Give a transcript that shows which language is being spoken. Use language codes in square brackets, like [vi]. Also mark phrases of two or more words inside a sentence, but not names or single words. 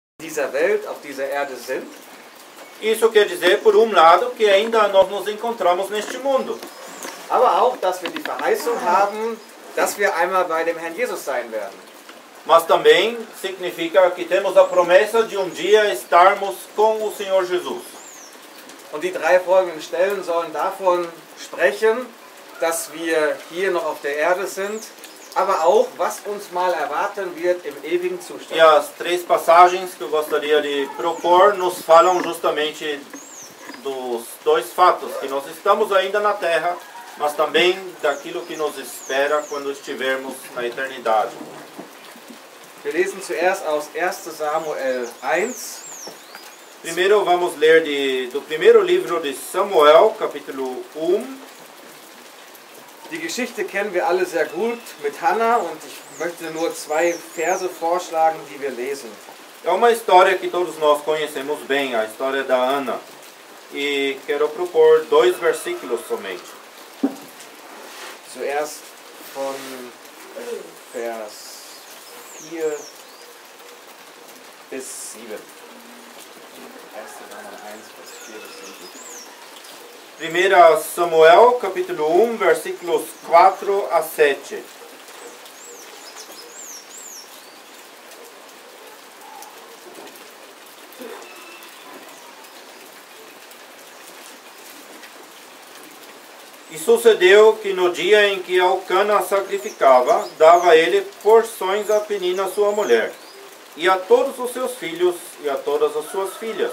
[de] dieser Welt, auf dieser Erde sind. [pt] Isso quer dizer, por um lado, que ainda nós nos encontramos neste mundo. [de] Aber auch, dass wir die Verheißung haben, dass wir einmal bei dem Herrn Jesus sein werden. [pt] Mas também significa que temos a promessa de dia estarmos com o Senhor Jesus. [de] Und die 3 folgenden Stellen sollen davon sprechen, dass wir hier noch auf der Erde sind, aber auch, was uns mal erwarten wird im ewigen Zustand. [pt] E as 3 passagens que eu gostaria de propor nos falam justamente dos 2 fatos, que nós estamos ainda na terra, mas também daquilo que nos espera quando estivermos na eternidade. [de] Wir lesen zuerst aus 1. Samuel 1. [pt] Primeiro vamos ler do primeiro livro de Samuel, capítulo 1. [de] Die Geschichte kennen wir alle sehr gut mit Hannah und ich möchte nur 2 Verse vorschlagen, die wir lesen. [pt] É uma história que todos nós conhecemos bem, a história da Ana. E quero propor 2 versículos somente. [de] Zuerst von Vers 4 bis 7. 1. Samuel 1, Vers 4 bis 7. [pt] 1 Samuel, capítulo 1, versículos 4 a 7. E sucedeu que no dia em que Elcana sacrificava, dava ele porções a Penina sua mulher, e a todos os seus filhos e a todas as suas filhas.